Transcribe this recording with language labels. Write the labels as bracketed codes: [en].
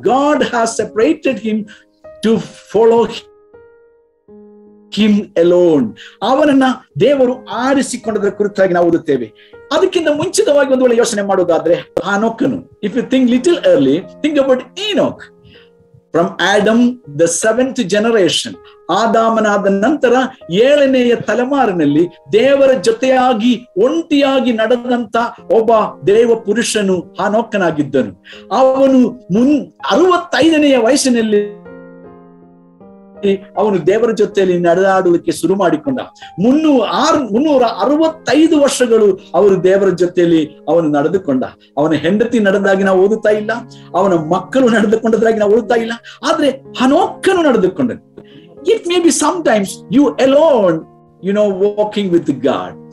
[en] God has separated him to follow him alone. [kn] ಅವನನ್ನ ದೇವರು ಆರಿಸಿಕೊಂಡದರ ಕುರಿತಾಗಿ ನಾವು ಓದುತ್ತೇವೆ. ಅದಕ್ಕಿಂತ ಮುಂಚಿತವಾಗಿ ಒಂದು ವೇಳೆ ಯೋಚನೆ ಮಾಡೋದಾದ್ರೆ ಹಾನೋಕನು, [en] If you think little early, think about Enoch. From Adam, the 7th generation, [kn] ಆದಾಮನಾದ ನಂತರ 7ನೆಯ ತಲೆಮಾರಿನಲ್ಲಿ ದೇವರ ಜೊತೆಯಾಗಿ ಒಂಟಿಯಾಗಿ ನಡೆದಂತ ಒಬ್ಬ ದೇವ ಪುರುಷನು ಹಾನೋಕನಾಗಿದ್ದನು. ಅವನು 65ನೆಯ ವಯಸ್ಸಿನಲ್ಲಿ ಅವನು ದೇವರ ಜೊತೆಯಲ್ಲಿ ನಡೆದಾಡುವುದಕ್ಕೆ ಶುರು ಮಾಡಿಕೊಂಡ. 365 ವರ್ಷಗಳು ಅವರು ದೇವರ ಜೊತೆಯಲ್ಲಿ ಅವನು ನಡೆದುಕೊಂಡ. ಅವನ ಹೆಂಡತಿ ನಡೆದಾಗಿ ನಾವು ಓದುತ್ತಾ ಇಲ್ಲ, ಅವನ ಮಕ್ಕಳು ನಡೆದುಕೊಂಡದಾಗಿ ನಾವು ಓದುತ್ತಾ ಇಲ್ಲ, ಆದ್ರೆ ಹನೋಕನು ನಡೆದುಕೊಂಡನು. [en] It may be sometimes you alone, walking with God.